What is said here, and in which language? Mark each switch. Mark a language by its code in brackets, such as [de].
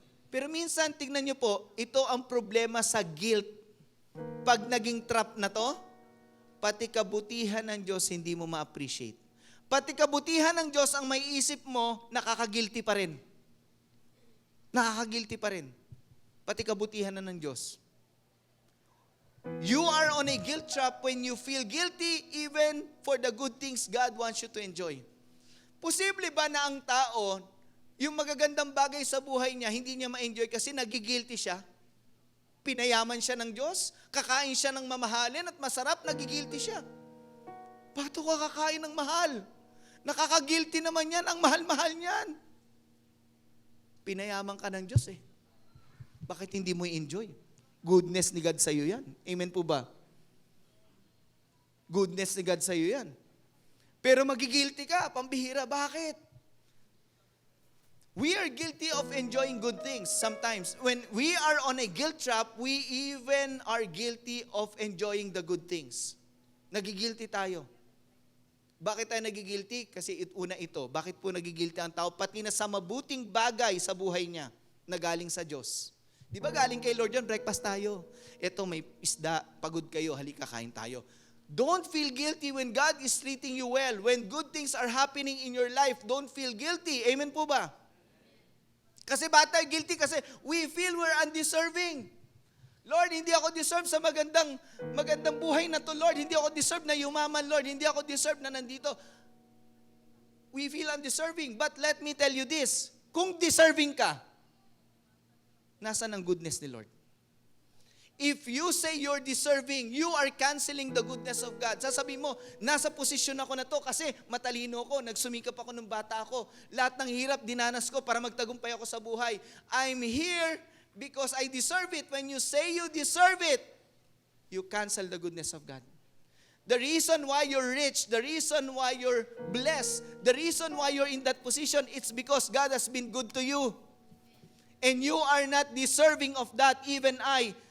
[tl] Pero minsan, tignan niyo po, ito ang problema sa guilt. Pag naging trap na to, pati kabutihan ng Diyos hindi mo ma-appreciate. Pati kabutihan ng Diyos ang may isip mo, nakaka-guilty pa rin. nakaka-guilty pa rin. Pati kabutihan na ng Diyos. [en] You are on a guilt trap when you feel guilty even for the good things God wants you to enjoy. [tl] Posible ba na ang tao, yung magagandang bagay sa buhay niya, hindi niya ma-enjoy kasi nagigilty siya? Pinayaman siya ng Diyos, kakain siya ng mamahalin at masarap, nagigilty siya. Bakit ka kakain ng mahal? Nakaka-guilty naman yan, ang mahal-mahal niyan. Pinayaman ka ng Diyos eh. Bakit hindi mo i-enjoy? Goodness ni God sa'yo yan. Amen po ba? Goodness ni God sa'yo yan. Pero magigilty ka, pambihira. Bakit? [en] We are guilty of enjoying good things sometimes. When we are on a guilt trap, we even are guilty of enjoying the good things. [tl] Nagigilty tayo. Bakit tayo nagigilty? Kasi una ito. Bakit po nagigilty ang tao? Pati na sa mabuting bagay sa buhay niya na galing sa Diyos. Di ba galing kay Lord yun, breakfast tayo. Ito may isda, pagod kayo, halika kain tayo. [en] Don't feel guilty when God is treating you well. When good things are happening in your life, don't feel guilty. [tl] Amen po ba? Kasi ba tayo guilty? [en] Kasi we feel we're undeserving. [tl] Lord, hindi ako deserve sa magandang buhay na to, Lord. Hindi ako deserve na yumaman, Lord. Hindi ako deserve na nandito. [en] We feel undeserving. But let me tell you this, [tl] kung deserving ka, nasaan ang goodness ni Lord? [en] If you say you're deserving, you are canceling the goodness of God. [tl] Sasabihin mo, nasa posisyon ako na to kasi matalino ako, nagsumikap ako nung bata ako. Lahat ng hirap dinanas ko para magtagumpay ako sa buhay. [en] I'm here because I deserve it. When you say you deserve it, you cancel the goodness of God. The reason why you're rich, the reason why you're blessed, the reason why you're in that position, it's because God has been good to you. And you are not deserving of that, even I.